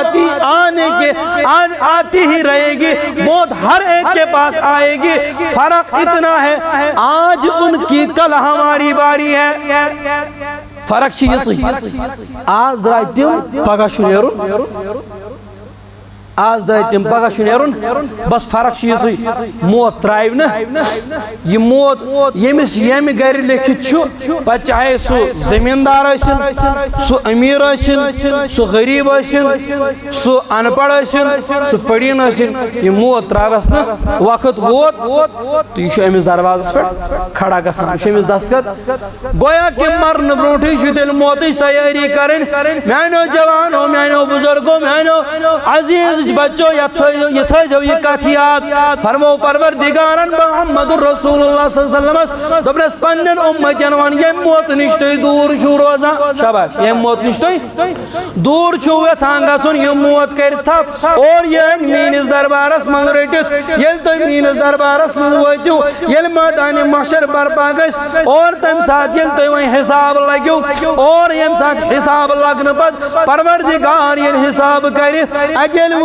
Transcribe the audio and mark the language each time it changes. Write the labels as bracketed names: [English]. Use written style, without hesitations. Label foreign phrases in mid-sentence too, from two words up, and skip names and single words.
[Urdu] آتی ہی رہے گی موت ہر ایک کے پاس آئے گی فرق اتنا ہے آج ان کی کل ہماری باری ہے [Kashmiri] فرق چھ یہ آز درائے تم پگہ چھُ نیرُن آز درائے تم پگہ چھُ نیرُن بس فرق چھ یہ موت ترائیو نا یہ موت یمس یمہ گھر لیکھت چھُ پتہ چاہے سو زمیندار ٲسِن سو امیر ٲسِن سو غریب ٲسِن سو ان پڑھ ٲسِن سو پڑھین ٲسِن یہ موت تراوس نا وقت ووت تو یہ چھُ امس دروازس پہ کھڑا گژھان یہ چھُ امس دستخط گویا کہ مرن برونٹھے چھُ تیٚلہِ موتٕچ تیٲری کرٕنۍ میانیو جوانو میانیو بزرگو میانیو عزیز بچو یہ تھو یہ کت یاد فرمو پروردگارن محمد رسول اللہ [Arabic] صلی اللہ علیہ وسلم [Kashmiri] دپنس پنن امتین ون یم موت نش تھی دور چھو روزان شاباش یم موت نش تھی دور چھو یژھان گژھُن یم موت کر تھپ اور یہ میٲنِس دربارس من رٔٹِتھ ییٚلہِ تُہۍ میٲنِس دربارس من وٲتِو ییٚلہِ میدانِ محشر برپا گژھِ اور تمہِ ساتہٕ ییٚلہِ تُہۍ وۄنۍ حساب لگِو اور ییٚمہِ ساتہٕ حساب لگنہٕ پتہٕ پروردگار ییٚلہِ حساب کرِ اَتہِ ییٚلہِ